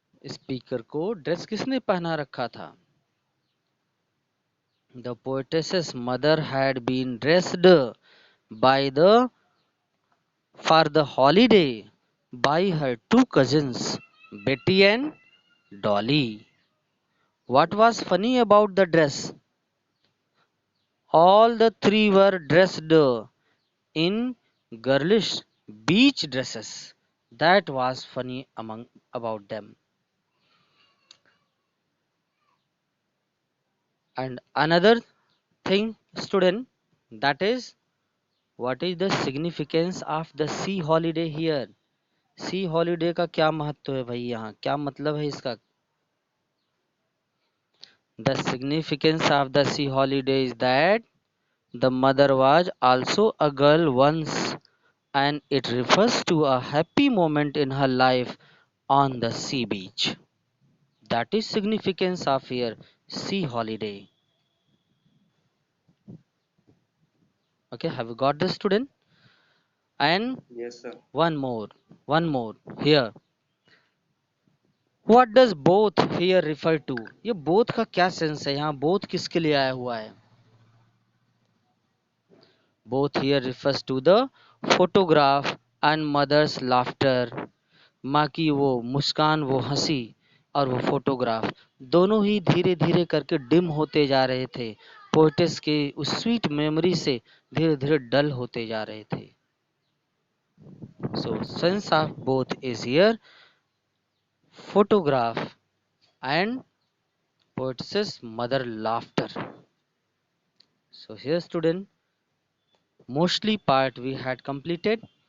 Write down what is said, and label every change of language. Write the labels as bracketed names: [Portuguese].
[Hindi] Speaker को dress किसने पहना रखा था? [English] The poetess's mother had been dressed by the for the holiday by her two cousins, Betty and Dolly. What was funny about the dress? All the three were dressed in girlish beach dresses. That was funny among about them. And another thing, student, that is, what is the significance of the sea holiday here? [Hindi] Sea holiday का क्या महत्व है भाई? यहाँ क्या मतलब है इसका? [English] The significance of the sea holiday is that the mother was also a girl once, and it refers to a happy moment in her life on the sea beach. That is significance of here sea holiday. Okay, have you got this, student? And Yes, sir. one more here. What does both here refer to? [Hindi] ये both का क्या sense है? यहाँ both किसके लिए आया हुआ है? [English] Both here refers to the photograph and mother's laughter. [Hindi] माँ की वो मुस्कान, वो हंसी और वो फोटोग्राफ दोनों ही धीरे धीरे करके डिम होते जा रहे थे. पोइटेस के उस स्वीट मेमोरी से धीरे धीरे डल होते जा रहे थे. [English] So sense of both is here photograph and poetess's mother laughter. So here, student, mostly part we had completed.